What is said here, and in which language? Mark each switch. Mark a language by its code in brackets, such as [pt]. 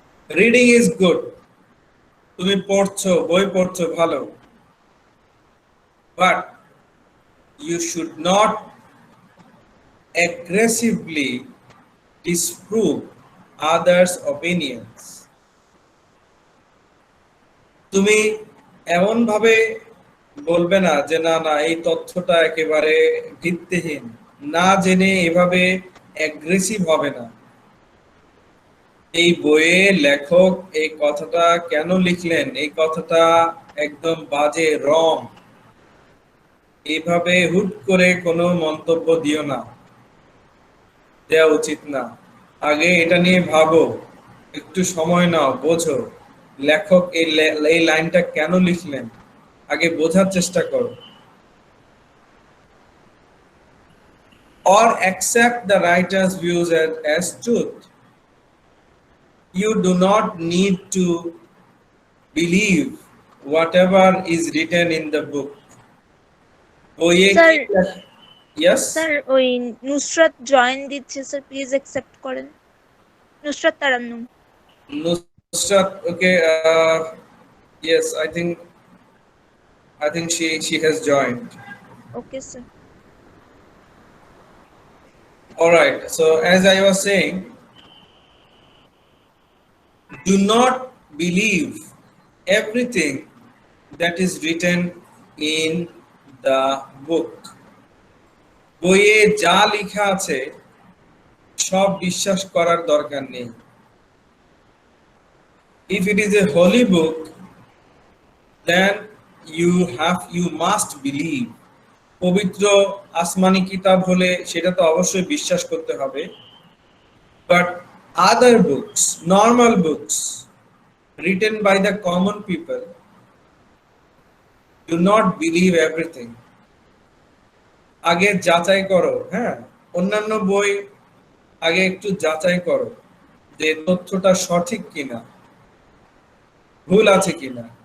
[en] Reading is good. [bn] তুমি পড়ছো, বই পড়ছো, ভালো, [en] but you should not aggressively disprove others' opinions. [bn] তুমি এমন ভাবে বলবে না যে না না এই তথ্যটা একেবারে ভিত্তিহীন, না জেনে এভাবে অ্যাগ্রেসিভ হবে না। এই বইয়ে লেখক এই কথাটা কেন লিখলেন, এই কথাটা একদম বাজে, রং, এইভাবে হুট করে কোনো মন্তব্য দিও না, দেওয়া উচিত না। আগে এটা নিয়ে ভাবো, একটু সময় নাও, বোঝো লেখক এই লাইনটা কেন লিখলেন, আগে বোঝার চেষ্টা করো। [en] Or accept the writer's views as truth. You do not need to believe whatever is written in the book. Sir, Yes? [bn] Sir, ওই নুসরাত জয়েন দিচ্ছে স্যার, প্লিজ অ্যাকসেপ্ট করেন। Nusrat Tarannum. [en] Nusrat, okay, yes, I think she has joined. Okay, sir. All right, so as I was saying, do not believe everything that is written in the book. [bn] বইয়ে যা লেখা আছে সব বিশ্বাস করার দরকার নেই। [en] If it is a holy book, then you must believe. [bn] পবিত্র আসমানি কিতাব হলে সেটা তো অবশ্যই বিশ্বাস করতে হবে। [en] But other books, normal books written by the common people, do not believe everything. [bn] আগে যাচাই করো, হ্যাঁ, অন্যান্য বই আগে একটু যাচাই করো যে তথ্যটা সঠিক কিনা, ভুল আছে কিনা।